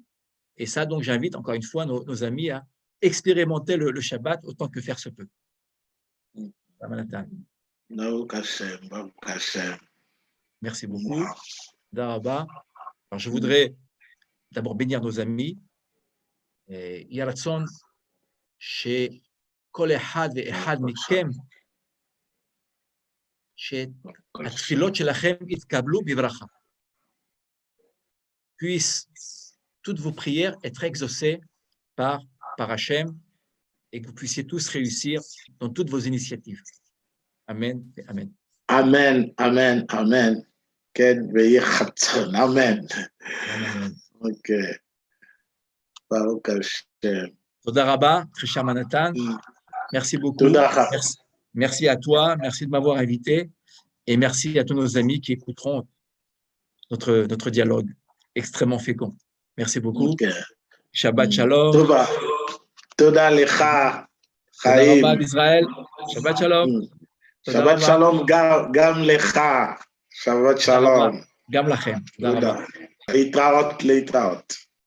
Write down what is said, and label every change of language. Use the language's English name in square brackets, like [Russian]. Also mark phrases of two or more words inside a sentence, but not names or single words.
[French] Et ça, donc, j'invite encore une fois nos amis à expérimenter le Shabbat autant que faire se peut. Merci beaucoup. Daraba. Alors, je voudrais d'abord bénir nos amis. [Hebrew] יהי רצון, שכל אחד ואחד מכם, שהתפילות שלכם יתקבלו בברכה. [French] Puissent toutes vos prières être exaucées par Hachem et que vous puissiez tous réussir dans toutes vos initiatives. Amen et Amen. Amen, Amen, Amen. Amen. [Hebrew] Ok. ברוך השם. תודה רבה, [French] très cher Manhattan. Merci beaucoup. Merci à toi. Merci de m'avoir invité. Et merci à tous nos amis qui écouteront notre dialogue extrêmement fécond. Merci beaucoup. [Hebrew] Okay. שבת שלום. תודה לך. תודה רבה d'Israël. שבת שלום. שבת שלום גם לך. שבת שלום. גם לכם. להתראות.